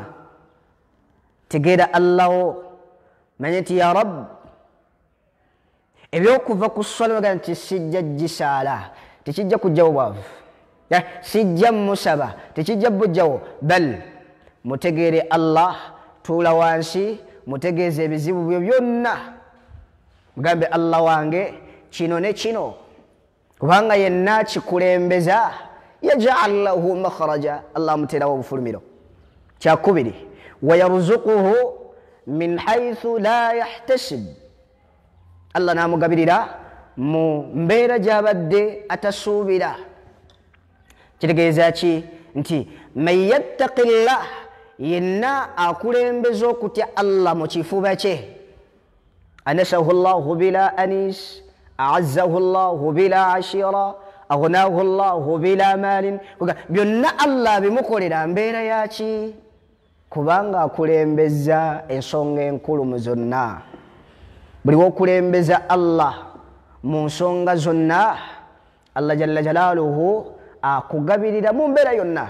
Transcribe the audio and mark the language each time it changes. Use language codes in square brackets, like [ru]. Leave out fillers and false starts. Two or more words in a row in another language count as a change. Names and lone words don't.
[lg] tegeera Allaho, manye nti [ar] يا رب, [lg] ebyokuva ku swala nti sijja gisaala, tekijja kujjawo bwavu, sijja musaba, tekijja bujjawo, bal mutegeere Allah, tuula wansi mutegeeze ebizibu byo byonna, mugambe Allah wange kino ne kino, kubanga yenna kikulembeza [ar] يجعل له مخرجا [lg] Allah muterawo bufulumiro. Kyakubiri [ar] ويرزقه من حيث لا يحتسب [lg] Allah namugabirira mu mbeera gy'abadde atasuubira. Kitegeeza ki nti [ar] من يتق الله [lg] yenna akulembeza okutya Allah mu kifuba kye [ar] آنسه الله بلا أنيس أعزه الله بلا عشيرة أغناه الله بلا مال. [lg] Byonna Allah bimukolera mbeera yaki kubanga akulembeza ensonga enkulu mu zonna. Buli wokulembeza Allah mu nsonga zonna Allah [ar] جل جلاله [lg] akugabirira mu mbeera yonna.